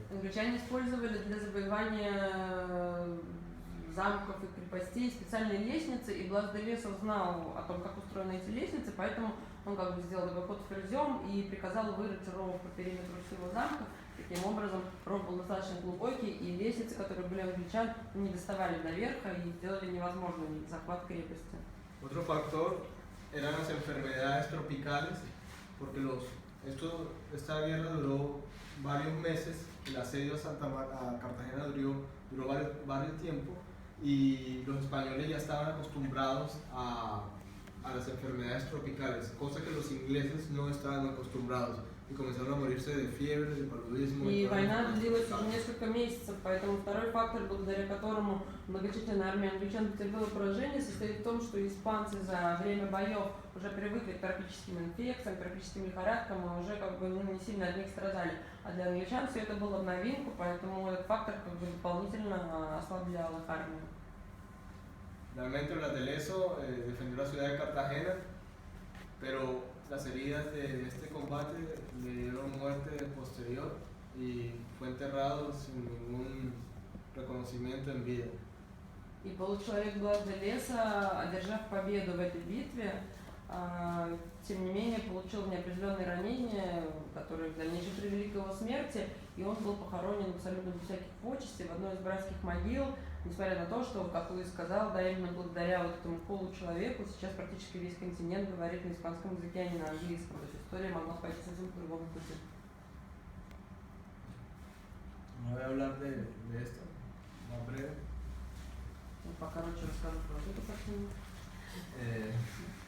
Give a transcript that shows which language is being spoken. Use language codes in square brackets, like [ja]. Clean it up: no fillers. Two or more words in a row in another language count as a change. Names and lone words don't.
[ru] Англичане использовали для завоевания замков и крепостей специальные лестницы, и Блас де Лесо знал о том, как устроены эти лестницы, поэтому он как бы сделал такой ход ферзем и приказал вырыть ров по периметру всего замка. Таким образом, ров был достаточно глубокий, и лестницы, которые были у англичан, не доставали до верха и сделали невозможным захват крепости. [es] Otro factor eran las enfermedades tropicales, porque esta guerra duró varios meses, el asedio a Cartagena duró varios tiempo, y los españoles ya estaban acostumbrados a las enfermedades tropicales, cosa que los ingleses no estaban acostumbrados, y comenzaron a morirse de fiebre, de paludismo. [ru] И война длилась уже несколько месяцев, поэтому второй фактор, благодаря которому многочисленная армия англичан потерпела поражение, состоит в том, что испанцы за время боев уже привыкли к тропическим инфекциям, к тропическим лихорадкам, и уже как бы не сильно от них страдали. А для англичан все это было в новинку, поэтому этот фактор как бы дополнительно ослаблял их армию. [es] Realmente Blas de Leso defendió la ciudad de Cartagena, pero las heridas de este combate le dieron muerte posterior y fue enterrado sin ningún reconocimiento en vida. [ru] И получеловек Блас де Леса, одержав победу в этой битве, тем не менее получил неопределенные ранения, которые в дальнейшем привели к его смерти, и он был похоронен абсолютно без всяких почестей в одной из братских могил, несмотря на то, что, как Луис сказал, да, именно благодаря вот этому получеловеку сейчас практически весь континент говорит на испанском языке, а не на английском, то есть история могла пойти совсем по другому пути. [es] No voy a hablar de esto, más breve. [ru] Покороче расскажу про эту картину.